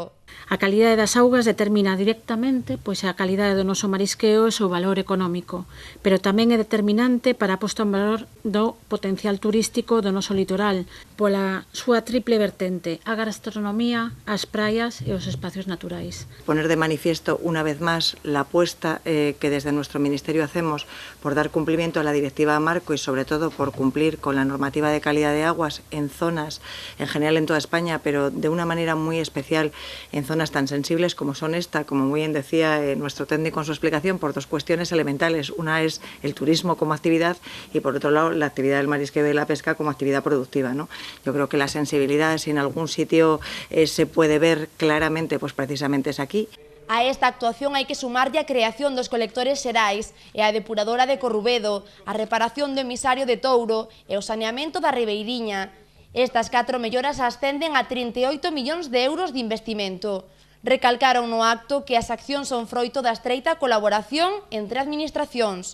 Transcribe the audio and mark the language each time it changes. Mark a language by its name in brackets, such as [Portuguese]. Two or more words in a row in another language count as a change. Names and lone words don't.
[Galician] A calidade das augas determina directamente a calidade do noso marisqueo e o seu valor económico, pero tamén é determinante para a posta en valor do potencial turístico do noso litoral, pola súa triple vertente, a gastronomía, as praias e os espacios naturais. [Spanish] Poner de manifiesto una vez más la apuesta que desde nuestro Ministerio hacemos por dar cumplimiento a la Directiva Marco y sobre todo por cumplir con la normativa de calidad de aguas en zonas, en general en toda España, pero de una manera muy especial en zonas tan sensibles como son esta, como muy bien decía nuestro técnico en su explicación, por dos cuestiones elementales. Una es el turismo como actividad y por otro lado la actividad del marisqueo y la pesca como actividad productiva, ¿no? Yo creo que la sensibilidad, si en algún sitio se puede ver claramente, pues precisamente es aquí. [Galician] A esta actuación hai que sumarlle a creación dos colectores xerais e a depuradora de Corrubedo, a reparación do emisario de Touro e o saneamento da Ribeiriña. Estas 4 melloras ascenden a 38 millóns de euros de investimento. Recalcaron no acto que as accións son froito da estreita colaboración entre administracións.